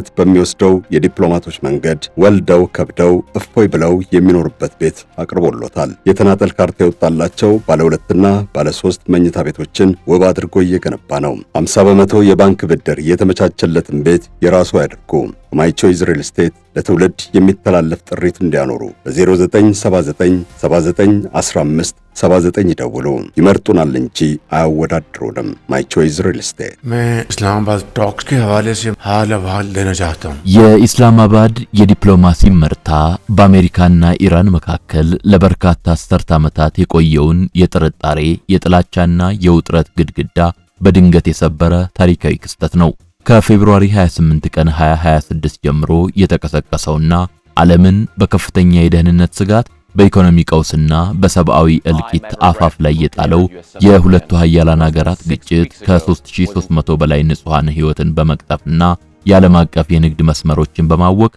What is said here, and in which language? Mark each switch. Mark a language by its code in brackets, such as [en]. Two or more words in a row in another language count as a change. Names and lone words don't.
[am] በሚወስደው የዲፕሎማቶች መንገድ ወልደው ከብደው እፎይ ብለው የሚኖሩበት ቤት አቅርቦሎታል። የተናጠል ካርታ የወጣላቸው ባለ 2ና ባለ 3 መኝታ ቤቶችን ውብ አድርጎ እየገነባ ነው። 50 በመቶ የባንክ ብድር የተመቻቸለትን ቤት የራሱ ያድርጉ። ማይ ቾይዝ ሪል ስቴት ለትውልድ የሚተላለፍ ጥሪት እንዲያኖሩ በ0979791579 ይደውሉ። ይመርጡናል እንጂ አያወዳድሩንም። ማይ ቾይዝ ሪል ስቴት። [ur] میں اسلام آباد ٹاکس کے حوالے سے حال احوال دینا چاہتا ہوں. [am] የኢስላማባድ የዲፕሎማሲ ምርታ በአሜሪካና ኢራን መካከል ለበርካታ አስርት ዓመታት የቆየውን የጥርጣሬ የጥላቻና የውጥረት ግድግዳ በድንገት የሰበረ ታሪካዊ ክስተት ነው። ከፌብሩዋሪ 28 ቀን 2026 ጀምሮ የተቀሰቀሰውና ዓለምን በከፍተኛ የደህንነት ስጋት በኢኮኖሚ ቀውስና በሰብአዊ እልቂት አፋፍ ላይ የጣለው የሁለቱ ሀያላን ሀገራት ግጭት ከ3300 በላይ ንጹሃን ሕይወትን በመቅጠፍና የዓለም አቀፍ የንግድ መስመሮችን በማወቅ